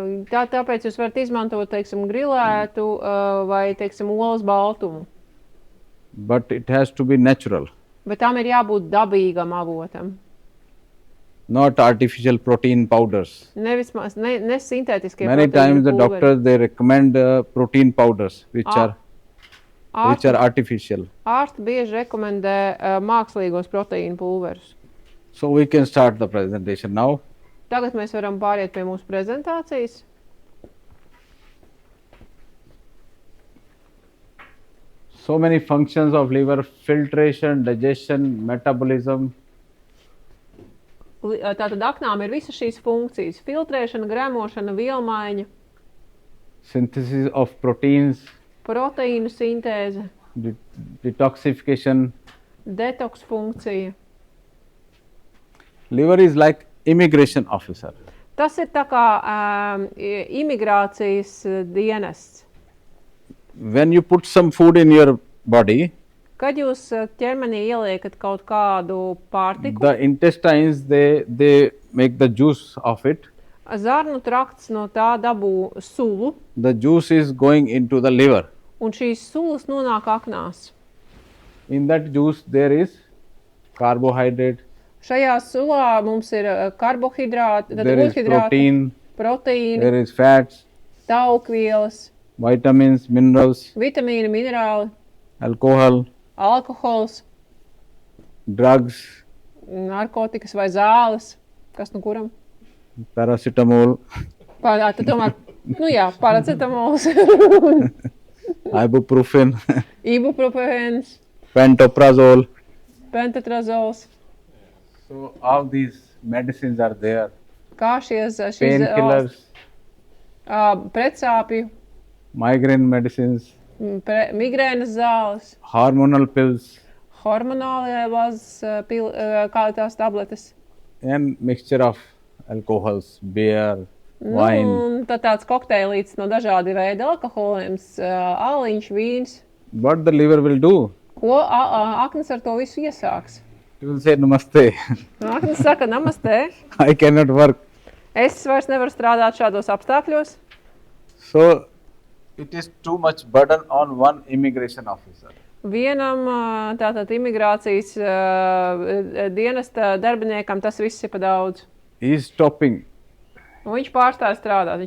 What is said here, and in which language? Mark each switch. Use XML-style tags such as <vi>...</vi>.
<lv>Tāpēc jūs varat izmantot, teiksim, grilētu vai, teiksim, olas baltumu.</lv> <en>But it has to be natural,</en> <lv>Bet tam ir jābūt dabīgam avotam.</lv> <en>not artificial protein powders.</en> <lv>Nevis ne sintētiskie</lv> <en>Many times the</en> <lv>pulveri.</lv> <en>doctors, they recommend protein powders which are</en> <lv>Ārsti</lv> <en>artificial.</en> <lv>bieži rekomendē mākslīgos proteīnu pulverus.</lv> <en>So we can start the presentation now.</en> <lv>Tagad mēs varam pāriet pie mūsu prezentācijas.</lv> <en>So many functions of liver: filtration, digestion, metabolism.</en> <lv>Tātad aknām ir visas šīs funkcijas – filtrēšana, gremošana, vielmaiņa,</lv> <en>Synthesis of proteins,</en> <lv>proteīnu sintēze,</lv> <en>detoxification.</en> <lv>detoks funkcija.</lv> <en>Liver is like immigration officer.</en> <lv>Tas ir tā kā imigrācijas dienests.</lv> <en>When you put some food in your body,</en> <lv>Kad jūs ķermenī ieliekat kaut kādu pārtiku,</lv> <en>the intestines, they make the juice of it.</en> <lv>zarnu trakts no tā dabū sulu,</lv> <en>The juice is going into the liver.</en> <lv>un šīs sulas nonāk aknās.</lv> <en>In that juice there is carbohydrate,</en> <lv>Šajā sulā mums ir karbohidrāti, tad</lv> <en>there is</en> <lv>ūdhidrāti,</lv> <en>protein,</en> <lv>proteīni,</lv> <en>there is fats,</en> <lv>taukvielas,</lv> <en>vitamins, minerals,</en> <lv>vitamīni, minerāli,</lv> <en>alcohol,</en> <lv>alkohols,</lv> <en>drugs,</en> <lv>narkotikas vai zāles. Kas nu kuram?</lv> <en>paracetamol,</en> <lv>Tad tomēr, paracetamols,</lv> <en>ibuprofen,</en> <lv>ibuprofēns,</lv> <en>pantoprazole.</en> <lv>pentatrazols.</lv> <en>So all these medicines are there.</en> <lv>Kā šīs</lv> <en>Painkillers,</en> <lv>pretsāpju,</lv> <en>migraine medicines,</en> <lv>migrēnas zāles,</lv> <en>hormonal pills,</en> <lv>hormonālās kā tās tabletes.</lv> <en>and mixture of alcohols, beer, wine.</en> <lv>Un tad tāds kokteilīts no dažādi veidi alkoholiem, āliņš, vīns.</lv> <en>What the liver will do?</en> <lv>Ko aknas ar to visu iesāks?</lv> <en>It will say namaste.</en> <lv>Aknas saka, namastē,</lv> <en>I cannot work.</en> <lv>es vairs nevaru strādāt šādos apstākļos.</lv> <en>So it is too much burden on one immigration officer.</en> <lv>Vienam tātad imigrācijas dienesta darbiniekam tas viss ir pa daudz.</lv> <en>He is stopping.</en> <lv>Un viņš pārstāja strādāt.</lv>